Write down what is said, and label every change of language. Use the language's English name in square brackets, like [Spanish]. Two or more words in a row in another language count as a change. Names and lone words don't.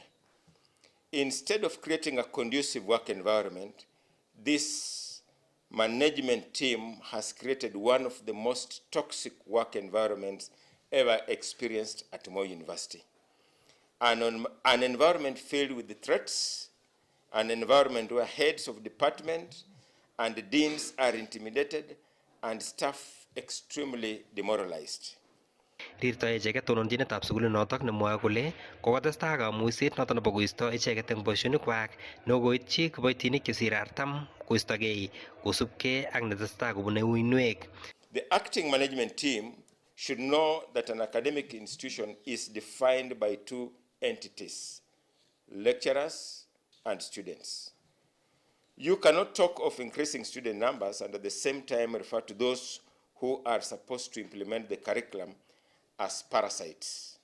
[English] Instead of creating a conducive work environment, this management team has created one of the most toxic work environments ever experienced at Moi University. An environment filled with threats, an environment where heads of department and deans are intimidated and staff extremely demoralized. [Kalenjin] Rirto icheket tononjinetab sukulinotok nemwoe kole kokotestai kamuiset noton nebo koisto icheket eng boisionikwak nekoityi kiboitinik chesire 40 koistogei kosubkei ak netestai kobune uinwek. [English] The acting management team should know that an academic institution is defined by two entities, lecturers and students. You cannot talk of increasing student numbers and at the same time refer to those who are supposed to implement the curriculum as parasites.